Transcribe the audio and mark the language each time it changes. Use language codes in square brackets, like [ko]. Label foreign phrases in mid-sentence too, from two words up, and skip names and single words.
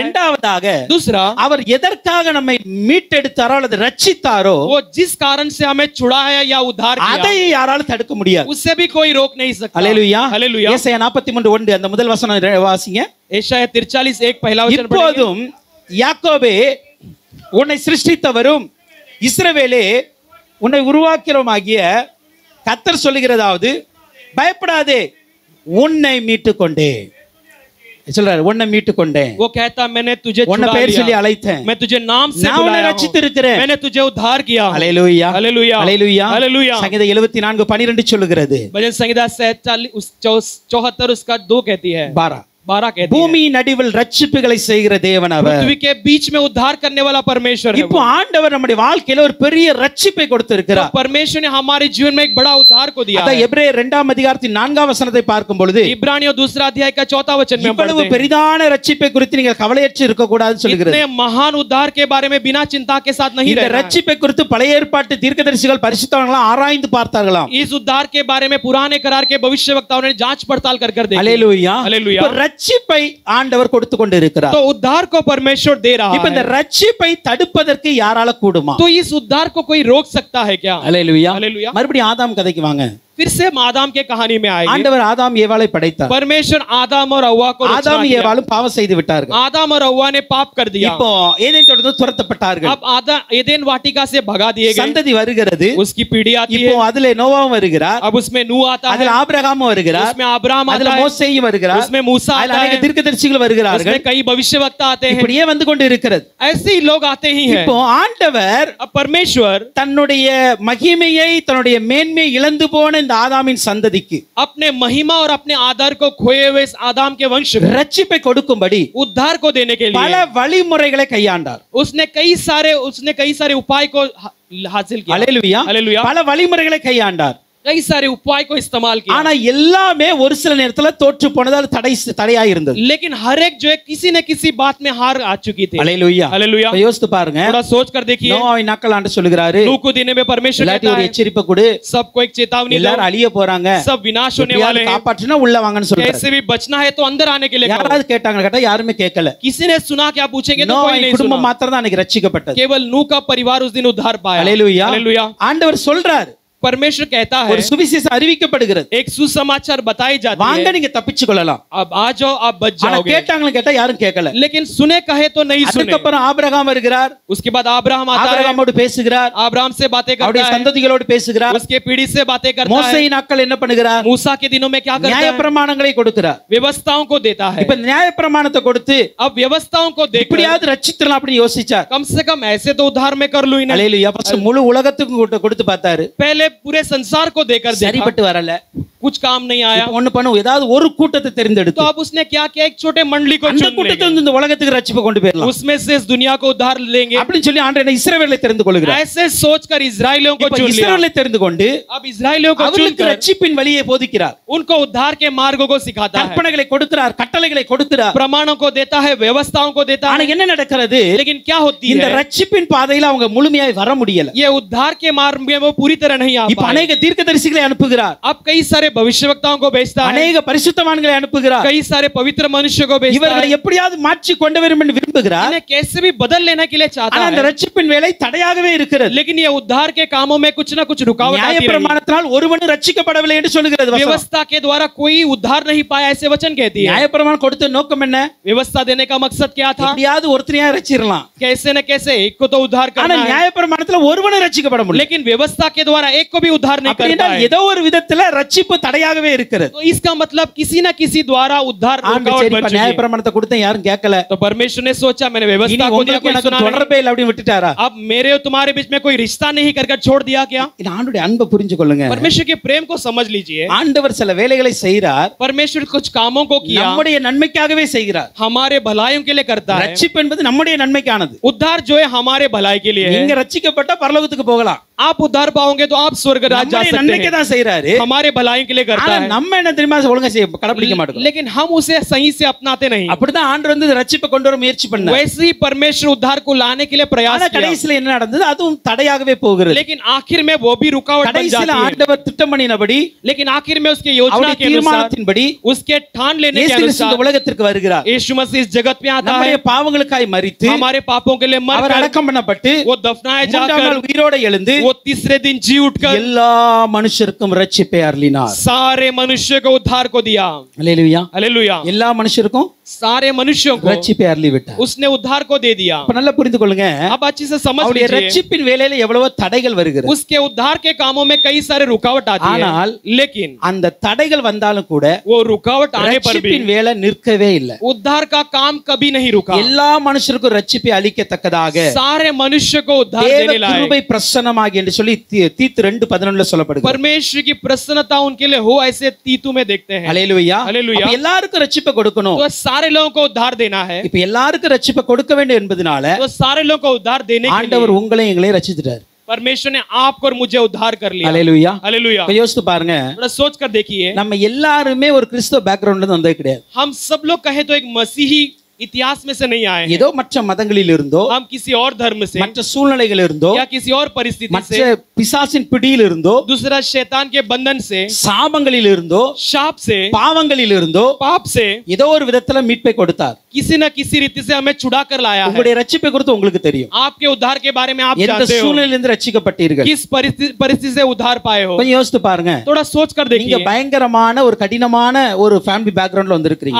[ta] இரண்டாவதாக [hi] दूसरा, [ta] அவர் எதற்காக நம்மை மீட்டெடுத்தாரோ அல்லது ரட்சித்தாரோ [hi] वो जिस कारण से हमें छुड़ाया या उद्धार [ta] அதை [hi] किया, [ta] யாராலும் தடுக்க முடியாது. [hi] उससे भी कोई रोक नहीं सकता। [ta] ஹalleluya. [hi] हालेलुया। [ta] ஏசாயா 43:1 அந்த முதல் வசனம் வாசிங்க. [hi] एशाया 43:1 पहला वचन पढ़ेंगे। [ta] இப்போதும் யாக்கோபே உன்னை சிருஷ்டித்தவரும் இஸ்ரவேலே உன்னை உருவாக்கிறவருமாகிய கர்த்தர் சொல்லுகிறதாவது, பயப்படாதே, உன்னை மீட்டுக் கொண்டேன் சொல்றாரு. உன்னை மீட்டுக் கொண்டேன், [hi] वो कहता मैंने तुझे [ta] உன்னை [hi] छुड़ा [ta] பேர் சொல்லி [hi] लिया, [ta] அழைத்தேன், [hi] मैं तुझे नाम से [ta] நான் உன்னை [hi] बुलाया हूं, [ta] ரட்சித்திருக்கிறேன். [hi] मैंने तुझे उद्धार किया हूं। [ta] ஹalleluya. [hi] हालेलुया। [ta] ஹalleluya. [hi] हालेलुया। [ta] சங்கீதம் 74:12 சொல்லுகிறது. [hi] भजन संहिता 74 उसका 2 कहती है, 12 कहती है, [ta] பூமியின் நடுவில் ரட்சிப்புகளை செய்கிற தேவன் அவர். [hi] पृथ्वी के बीच में उद्धार करने वाला परमेश्वर है। [ta] இப்போ ஆண்டவர் நம்முடைய வாழ்க்கையில ஒரு பெரிய ரட்சிப்பை கொடுத்திருக்கிறார். [hi] तो परमेश्वर ने हमारे जीवन में एक बड़ा उद्धार को दिया [ta] அத [hi] है। [ta] எபிரேயர் 2ஆம் அதிகாரத்தின் 4ஆம் வசனத்தை பார்க்கும் பொழுது [hi] इब्रानियों 2 अध्याय का 4 वचन में [ta] இவ்வளவு [hi] पढ़ते हैं, [ta] பெரிதான ரட்சிப்பை குறித்து நீங்கள் கவலையற்று இருக்க கூடாதுன்னு சொல்கிறது. [hi] इतने महान उद्धार के बारे में बिना चिंता के साथ नहीं [ta] இந்த [hi] रहना है। [ta] ரட்சிப்பை குறித்து பழைய ஏற்பாட்டு தீர்க்கதரிசிகள் பரிசுத்தவான்கள் ஆராய்ந்து பார்த்தார்களாம். [hi] इस उद्धार के बारे में पुराने करार के भविष्यवक्ताओं ने जांच पड़ताल कर कर देखी। [ta] ஹalleluya. [hi] हालेलुया। [ta] இப்ப ரட்சிப்பை ஆண்டவர் கொடுத்து கொண்டு இருக்கிறார். [hi] तो उद्धार को परमेश्वर दे रहा [ta] இப்ப இந்த [hi] है। [ta] ரட்சிப்பை தடுப்பதற்கு யாரால கூடுமா? [hi] तो इस उद्धार को कोई रोक सकता है क्या? [ta] ஹalleluya. [hi] हालेलुया। [ta] மறுபடியும் ஆதாம் கதைக்கு வாங்க. [hi] फिर से हम आदाम के कहानी में आएंगे। [ta] ஆண்டவர் ஆதாம் ஏவாளை படைத்தார். [hi] परमेश्वर आदाम और हव्वा को रचना [ta] ஆதாம் [hi] किया। [ta] ஏவாளும் பாவம் செய்து விட்டார்கள். [hi] आदाम और हव्वा ने पाप कर दिया। [ta] இப்போ ஏதேன் தோட்டத்தில் துரத்தப்பட்டார்கள். [hi] अब एदेन वाटिका से भगा दिए गए। [ta] சந்ததி வருகிறது. [hi] उसकी पीढ़ी आती [ta] இப்போ [hi] है। [ta] அதுல நோவாவும் வருகிறார். [hi] अब उसमें नूह आता है, [ta] அதுல ஆபிரகாமும் வருகிறார். [hi] उसमें अब्राहम [ta] அதுல [hi] आता है, [ta] மோசேயும் வருகிறார். [hi] उसमें मूसा அதுல आता अनेक है, [ta] தீர்க்கதரிசிகள் வருகிறார்கள். [hi] उसमें कई भविष्यवक्ता आते हैं। [ta] இப்படியே வந்து கொண்டு இருக்கிறது. [hi] ऐसे ही लोग आते ही हैं। [ta] இப்போ ஆண்டவர் [hi] अब परमेश्वर [ta] தன்னுடைய மகிமையை தன்னுடைய மேன்மையை இழந்து போன இந்த ஆதாமின் சந்ததிக்கு [hi] अपने महिमा और अपने आदर को खोए हुए इस आदाम के वंश को [ta] ரட்சிப்பை கொடுக்கும்படி [hi] उद्धार को देने के [ta] பல [hi] लिए [ta] வழிமுறைகளை கையாண்டார். [hi] उसने कई सारे उपाय को हासिल किया। [ta] ஹalleluya. [hi] हालेलुया। [ta] பல வழிமுறைகளை கையாண்டார். [hi] कई सारे उपाय को इस्तेमाल किया, [ta] ஆனா எல்லாமே ஒரு சில நேரத்துல தோற்று போனது, அது தடையா இருந்தது. [hi] लेकिन हर एक जो है किसी न किसी बात में हार आ चुकी थी। [ta] ஹalleluya. [hi] हालेलुया। [ta] இப்ப யோசித்து பாருங்க. [hi] थोड़ा सोच कर देखिए, [ta] நோவாவின் நாட்கள் ஆண்டு சொல்லுகிறாரு, [hi] नूह को दिन में परमेश्वर [ta] எல்லாத்தையும் [hi] कहता [ta] ஒரு [hi] है, [ta] எச்சரிப்பை கொடு, [hi] सबको एक चेतावनी दो, [ta] எல்லாரும் அழிய போறாங்க, [hi] सब विनाश होने वाले [ta] எப்படியாவது [hi] हैं, [ta] காப்பாற்றினா உள்ள வாங்கன்னு சொல்றாரு. [hi] कैसे भी बचना है तो अंदर आने के लिए कहो। [ta] யாராவது கேட்டாங்க கேட்டா யாருமே கேட்கல. [hi] किसी ने सुना क्या पूछेंगे तो कोई [ta] நோவாவின் [hi] नहीं [ta] குடும்பம் [hi] सुना। [ta] மாத்திரம் தான் அன்னைக்கு ரட்சிக்கப்பட்டது. [hi] केवल नूह का परिवार उस दिन उद्धार पाया। [ta] ஹalleluya. [hi] हालेलुया। [ta] ஆண்டவர் சொல்றார், [hi] परमेश्वर कहता है, [ta] ஒரு சுவிசேஷம் அறிவிக்கப்படுகிறது. [hi] एक सुसमाचार बताई जाती [ta] வாங்க [hi] है, [ta] நீங்க தப்பிச்சு கொள்ளலாம். [hi] अब आ जाओ आप बच [ta] ஆனா [hi] जाओगे। [ta] கேட்டாங்களா கேட்டா யாரும் கேட்கல. [hi] लेकिन सुने कहे तो नहीं सुने। [ta] அதுக்கப்புறம் ஆபிரகாம் வருகிறார். [hi] उसके बाद अब्राहम आता है, [ta] ஆபிரகாமோடு பேசுகிறார். [hi] अब्राहम से बातें [ta] அவருடைய [hi] करता है, [ta] சந்ததிகளோடு பேசுகிறார். [hi] उसके पीढ़ी से बातें करता है। [ta] மோசேயின் நாட்கள் என்ன பண்ணுகிறார்? [hi] मूसा के दिनों में क्या करता है? [ta] நியாயப்பிரமாணங்களை கொடுக்கிறார். [hi] व्यवस्थाओं को देता है। [ta] இப்ப நியாயப்பிரமாணத்தை கொடுத்து [hi] अब व्यवस्थाओं को देकर [ta] இப்படியாவது ரட்சித்தலாம் அப்படின்னு யோசிச்சார். [hi] कम से कम ऐसे तो उद्धार में कर लूं इन्हें। [ta] அல்லேலூயா. ஃபர்ஸ்ட் முழு உலகத்துக்கும் கொடுத்து பார்த்தாரு. [hi] पहले पूरे संसार को देकर देखा, [ta] சரிப்பட்டு வரல. [hi] कुछ काम नहीं आया। [ta] இப்ப ஒண்ணு பண்ணு, ஏதாவது ஒரு கூட்டத்தை [hi] तो [ta] தேர்ந்தெடுத்து [hi] अब उसने क्या किया, एक छोटे मंडली को [ta] அந்த [hi] चुन [ta] கூட்டத்தை [hi] लेंगे, [ta] வந்து இந்த உலகத்துக்கு ரட்சிப்பு கொண்டு போயிடலாம் [hi] उसमें से इस दुनिया को उद्धार लेंगे। [ta] அப்படின்னு சொல்லி ஆண்டவர் இஸ்ரவேலை தெரிந்து கொள்கிறார். [hi] ऐसे सोचकर इजराइलियों को [ta] இப்ப [hi] चुन लिया। [ta] இஸ்ரவேலை தெரிந்து கொண்டு [hi] अब इजराइलियों को [ta] அவர்களுக்கு [hi] चुनकर [ta] ரட்சிப்பின் வழியை போதிக்கிறார். [hi] उनको उद्धार के मार्गों को सिखाता है, [ta] கற்பனைகளை கொடுக்கிறார், கட்டளைகளை கொடுக்கிறார். [hi] प्रमाणों को देता है, व्यवस्थाओं को देता [ta] ஆனா [hi] है। [ta] என்ன நடக்கிறது? [hi] लेकिन क्या होती [ta] இந்த [hi] है, [ta] ரட்சிப்பின் பாதையில அவங்க முழுமையாய் வர முடியல. [hi] ये उद्धार के मार्ग में वो पूरी तरह नहीं आ [ta] இப்ப [hi] पाए। [ta] अनेक தீர்க்கதரிசிகளை அனுப்புகிறார். [hi] अब कई सारे भविष्यवक्ताओं को भेजता है, [ta] अनेक பரிசுத்தவான்களை அனுப்புகிறார். [hi] कई सारे पवित्र मनुष्य को भेजता [ta] இவர்களை [hi] है, [ta] எப்படியாவது மாற்றி கொண்டு வரும் என்று விரும்புகிறார். [hi] इन्हें कैसे भी बदल लेने के लिए चाहता [ta] ஆனா அந்த [hi] है। [ta] ரட்சிப்பின் வேலை தடையாகவே இருக்கிறது. [hi] लेकिन ये उद्धार के कामों में कुछ ना कुछ रुकावट आती रही। [ta] நியாயப்பிரமாணத்தினால் ஒருவனும் ரட்சிக்கப்படவில்லை என்று சொல்கிறது வசனம். [hi] व्यवस्था के द्वारा कोई उद्धार नहीं पाया, ऐसे वचन कहती है। [ta] நியாயப்பிரமாணம் கொடுத்த நோக்கம் என்ன? [hi] व्यवस्था देने का मकसद क्या था? [ta] எப்படியாவது ஒருத்தரையா ரட்சிரலாம். [hi] कैसे न कैसे एक को तो उद्धार [ta] ஆனா [hi] करना है, [ta] நியாயப்பிரமாணத்துல ஒருவனும் ரட்சிக்கப்பட முடியல. [hi] लेकिन व्यवस्था के द्वारा एक को भी उद्धार नहीं [ta] அப்படினா [hi] करता है। [ta] ஏதோ ஒரு விதத்துல ரட்சிப்பு தடையாகவே இருக்கிறது. [hi] तो इसका मतलब किसी न किसी द्वारा उद्धार रुकावट बन चुकी है। [ta] நியாயப்பிரமாணத்தை கொடுத்த யாரும் கேட்கல. [hi] तो परमेश्वर ने सोचा मैंने [ta] இனி [hi] व्यवस्था को दिया, [ta] உங்களுக்கு [hi] कोई [ta] எனக்கு [hi] सुना नहीं। [ta] தொடர்பே இல்லை அப்படி விட்டுட்டாரா? [hi] अब मेरे और तुम्हारे बीच में कोई रिश्ता नहीं करके छोड़ दिया क्या? [ta] இந்த ஆண்டவருடைய அன்பை புரிஞ்சு கொள்ளுங்க. [hi] परमेश्वर के प्रेम को समझ लीजिए। [ta] ஆண்டவர் சில வேலைகளை செய்கிறார். [hi] परमेश्वर कुछ कामों को किया, [ta] நம்முடைய நன்மைக்காகவே செய்கிறார். [hi] हमारे भलाइयों के लिए करता है। [ta] ரட்சிப்பு என்பது நம்முடைய நன்மைக்கானது. [hi] उद्धार जो है हमारे भलाई के लिए है। [ta] நீங்க ரட்சிக்கப்பட்ட பரலோகத்துக்கு போகலாம். [hi] आप उद्धार पाओगे तो आप स्वर्ग राज जा [ta] நம்முடைய [hi] सकते [ta] நன்மைக்கு [hi] हैं, [ta] தான் செய்றாரு. [hi] हमारे भलाई के लिए करता [ta] ஆனா [hi] है। [ta] நம்ம என்ன தெரியுமா ஒழுங்கா செய்ய கடைபிடிக்க மாட்டோம். [hi] लेकिन हम उसे सही से अपनाते नहीं। [ta] அப்படிதான் ஆண்டவர் வந்து ரட்சிப்பை கொண்டு வர முயற்சி பண்ணார். [hi] वैसे ही परमेश्वर उद्धार को लाने के लिए प्रयास [ta] ஆனா [hi] किया, [ta] கடைசில என்ன நடந்தது? அதுவும் தடையாகவே போகிறது. [hi] लेकिन आखिर में वो भी रुकावट बन [ta] கடைசில [hi] जाती है। [ta] ஆண்டவர் திட்டம் பண்ணினபடி, [hi] लेकिन आखिर में उसके योजना [ta] அவருடைய [hi] के अनुसार, [ta] தீர்மானத்தின்படி [hi] उसके ठान लेने के [ta] இயேசு கிறிஸ்து இந்த [hi] अनुसार [ta] உலகத்திற்கு வருகிறார். [hi] यीशु मसीह इस जगत में आता है, [ta] நம்முடைய பாவங்களுக்காய் மரித்து [hi] हमारे पापों के लिए [ta] அவர் [hi] मरकर [ta] அடக்கம் பண்ணப்பட்டு [hi] वो दफनाए [ta] மூன்றாம் [hi] जाकर [ta] நாள் உயிரோடு எழுந்து [hi] वो तीसरे दिन जी उठकर [ta] எல்லா மனுஷருக்கும் ரட்சிப்பை அருளினார். [hi] सारे मनुष्य को उद्धार को दिया। [ta] அல்லேலூயா. [hi] हालेलुया। [ta] எல்லா மனுஷருக்கும் [hi] सारे मनुष्यों को [ta] ரட்சிப்பை அருளி விட்டார். [hi] उसने उद्धार को दे दिया। [ta] அப்ப நல்லா புரிந்து கொள்ளுங்க. [hi] अब अच्छे से समझ [ta] அவருடைய [hi] लीजिए, [ta] ரட்சிப்பின் வேலையில எவ்வளவோ தடைகள் வருகிறது. [hi] उसके उद्धार के कामों में कई सारे रुकावट आती [ta] ஆனால் [hi] है, लेकिन [ta] அந்த தடைகள் வந்தாலும் கூட [hi] वो रुकावट आने पर भी [ta] ரட்சிப்பின் வேலை நிற்கவே இல்லை. [hi] उद्धार का काम कभी नहीं रुका। [ta] எல்லா மனுஷருக்கும் ரட்சிப்பை அளிக்கத்தக்கதாக [hi] सारे मनुष्य को उद्धार [ta] தேவ [hi] देने लायक [ta] கிருபை பிரசன்னமாகி என்று சொல்லி தீத்து 2:11 சொல்லப்படுகிறது. [hi] परमेश्वर की प्रसन्नता उनके लिए हो, ऐसे तीतु में देखते हैं। [ta] அல்லேலூயா. [hi] हालेलुया। [ta] அப்ப எல்லாருக்கும் ரட்சிப்பை கொடுக்கணும். [hi] तो सारे लोगों को उद्धार देना है, [ta] இப்ப எல்லாருக்கும் ரட்சிப்பை கொடுக்க வேண்டும் என்பதனால [hi] तो सारे लोगों को उद्धार देने के [ta] ஆண்டவர் [hi] लिए [ta] உங்களையும் எங்களையும் ரட்சித்துட்டார். [hi] परमेश्वर ने आपको और मुझे उद्धार कर लिया। [ta] அல்லேலூயா. [hi] हालेलुया। [ta] இப்ப யோசித்து பாருங்க, [hi] थोड़ा सोच कर देखिए, [ta] நம்ம எல்லாருமே ஒரு கிறிஸ்தவ பேக்ரவுண்ட்ல இருந்து வந்தது கிடையாது. [hi] हम सब लोग कहे तो एक मसीही इतिहास में से नहीं आए हैं। [ta] ஏதோ மற்ற மதங்களில் இருந்தோ, [hi] हम किसी और धर्म से [ta] மற்ற சூழ்நிலைகள் இருந்தோ, [hi] या किसी और परिस्थिति [ta] மற்ற [hi] से, [ta] பிசாசின் பிடியில் இருந்தோ, [hi] दूसरा शैतान के बंधन से, [ta] சாபங்களில் இருந்தோ, [hi] शाप से, [ta] பாவங்களில் இருந்தோ [hi] पाप से [ta] ஏதோ ஒரு விதத்துல மீட்பை கொடுத்தார். [hi] किसी न किसी रीति से हमें छुड़ा कर लाया है। [ta] உங்களுடைய ரட்சிப்பை குறித்து உங்களுக்கு தெரியும். [hi] आपके उद्धार के बारे में आप [ta] எந்த [hi] जानते हो, [ta] சூழ்நிலையிலிருந்து ரட்சிக்கப்பட்டீர்கள். [hi] किस परिस्थिति से उद्धार पाए हो। [ta] கொஞ்சம் யோசித்து பாருங்க. [hi] थोड़ा सोच कर [ta] நீங்க [hi] देखिए, [ta] பயங்கரமான ஒரு கடினமான ஒரு [en] family background [ta] வந்திருக்கீங்க.